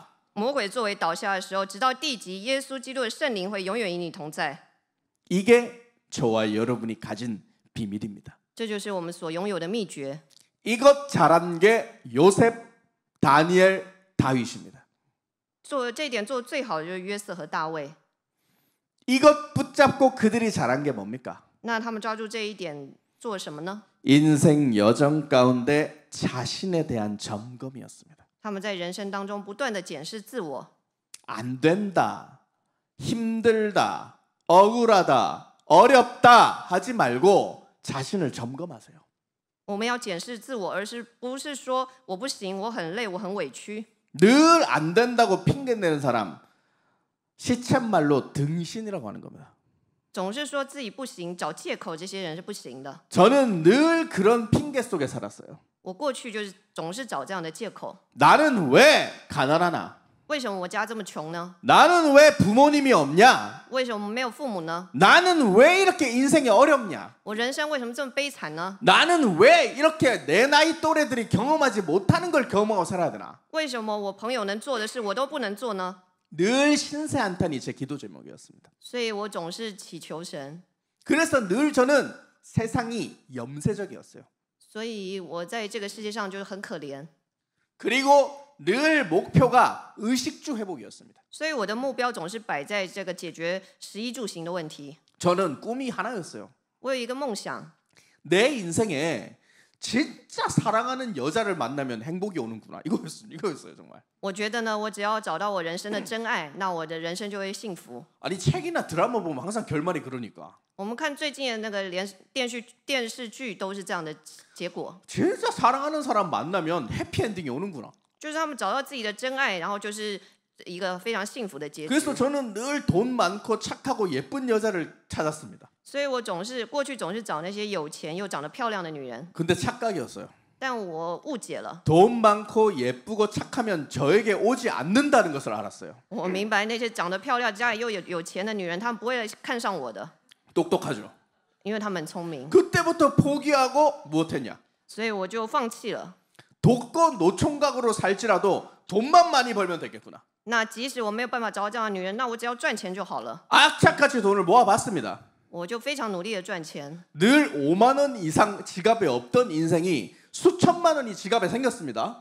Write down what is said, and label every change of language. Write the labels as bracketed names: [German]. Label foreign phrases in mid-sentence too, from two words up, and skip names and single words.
[Chinese] 魔鬼作为倒下的时候，直到地极，耶稣基督的圣灵会永远与你同在。 [Korean] 이게 저와 여러분이 가진 비밀입니다. [Chinese] 这就是我们所拥有的秘诀。 [Korean] 이것 잘한 게 요셉, 다니엘, 다윗입니다. [Chinese] 做这一点做得最好的就是约瑟和大卫。 [Korean] 이것 붙잡고 그들이 잘한 게 뭡니까? [Chinese] 那他们抓住这一点做什么呢？ [Korean] 인생 여정 가운데 자신에 대한 점검이었습니다. [Chinese] 他们在人生当中不断的检视自我。 [Korean] 안 된다, 힘들다, 억울하다, 어렵다 하지 말고 자신을 점검하세요. [Chinese] 我们要检视自我，而不是说我不行，我很累，我很委屈。 [Korean] 늘 안 된다고 핑계내는 사람 시쳇말로 등신이라고 하는 겁니다. [Chinese] 总是说自己不行，找借口，这些人是不行的。 [Korean] 저는 늘 그런 핑계 속에 살았어요. [Chinese] 我过去就是总是找这样的借口。 [Korean] 나는 왜 가난하나? [Chinese] 为什么我家这么穷呢？ [Korean] 나는 왜 부모님이 없냐? [Chinese] 为什么没有父母呢？ [Korean] 나는 왜 이렇게 인생이 어렵냐? [Chinese] 我人生为什么这么悲惨呢？ [Korean] 나는 왜 이렇게 내 나이 또래들이 경험하지 못하는 걸 경험하고 살아야 되나? [Chinese] 为什么我朋友能做的事我都不能做呢？ [Korean] 늘 신세한탄이 제 기도 제목이었습니다. [Chinese] 所以我总是祈求神。 [Korean] 그래서 늘 저는 세상이 염세적이었어요. [Chinese] 所以我在这个世界上就是很可怜。 [Korean] 그리고 늘 목표가 의식주 회복이었습니다. [Chinese] 所以我的目标总是摆在这个解决食衣住行的问题。 [Korean] 저는 꿈이 하나였어요. [Chinese] 我有一个梦想， [Korean] 내 인생에 진짜 사랑하는 여자를 만나면 행복이 오는구나. 이거였어요 정말. [Chinese] 我觉得呢，我只要找到我人生的真爱，那我的人生就会幸福。 [Korean] 아니 책이나 드라마 보면 항상 결말이 그러니까. [Chinese] 我们看最近的那个连电视剧都是这样的结果， [Korean] 진짜 사랑하는 사람 만나면 해피엔딩이 오는구나. [Chinese] 就是他们找到自己的真爱，然后就是一个非常幸福的结局。 [Korean] 그래서 저는 늘 돈 많고 착하고 예쁜 여자를 찾았습니다. [Chinese] 所以我过去总是找那些有钱又长得漂亮的女人， [Korean] 근데 착각이었어요. [Chinese] 但我误解了。 [Korean] 돈 많고 예쁘고 착하면 저에게 오지 않는다는 것을 알았어요. [Chinese] 我明白那些长得漂亮、家里又有钱的女人，她们不会看上我的， [Korean] 똑똑하죠. [Chinese] 因为她们很聪明。 [Korean] 그때부터 포기하고 무엇했냐? [Chinese] 所以我就放弃了。 [Korean] 독거 노총각으로 살지라도 돈만 많이 벌면 되겠구나. [Chinese] 那即使我没有办法找到这样的女人，那我只要赚钱就好了。 [Korean] 악착같이 돈을 모아봤습니다. [Chinese] 我就非常努力的赚钱。 [Korean] 늘 5만 원 이상 지갑에 없던 인생이 수천만 원이 지갑에 생겼습니다.